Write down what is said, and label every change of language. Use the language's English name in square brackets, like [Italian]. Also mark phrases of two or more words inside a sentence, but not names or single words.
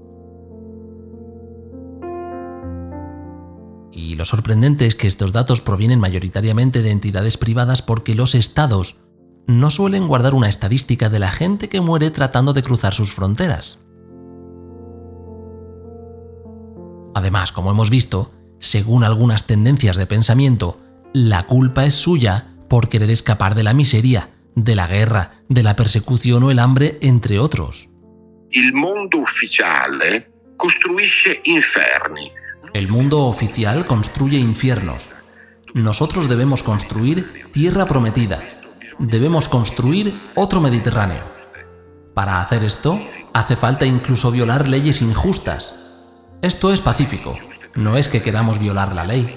[Spanish] Y lo sorprendente es que estos datos provienen mayoritariamente de entidades privadas porque los estados no suelen guardar una estadística de la gente que muere tratando de cruzar sus fronteras. Además, como hemos visto, según algunas tendencias de pensamiento, la culpa es suya por querer escapar de la miseria, de la guerra, de la persecución o el hambre, entre otros. [Italian] Il mondo ufficiale costruisce inferni. [Spanish] El mundo oficial construye infiernos. Nosotros debemos construir tierra prometida. Debemos construir otro Mediterráneo. Para hacer esto, hace falta incluso violar leyes injustas. Esto es pacífico, no es que queramos violar la ley.